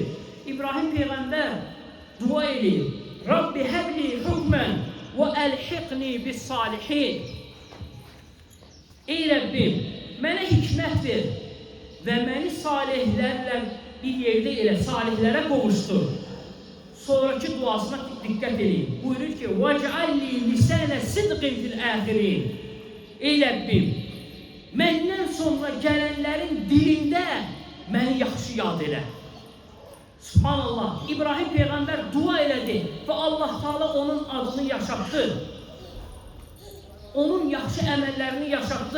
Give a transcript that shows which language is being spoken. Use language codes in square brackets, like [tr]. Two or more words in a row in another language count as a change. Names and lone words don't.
[az] İbrahim Peyğəmbər dua edir. [ar] رب هب لي حكما وألحقني بالصالحين. [az] Ey Rəbbim, mənə hikmət ver və məni salihlərlə bir yerdə elə salihlərə qovuşdur. Sonraki duasına diqqət edin. Buyurur ki, [ar] وَجْعَلِّي لِسَانَ صِدْقٍ فِي الْآخِرِينَ. [az] Ey Rəbbim, məndən sonra gələnlərin dilində məni yaxşı yad elə. Subhanallah, İbrahim Peyğəmbər dua elədi və Allah Taala onun adını yaşatdı. Onun yaxşı əməllərini yaşatdı.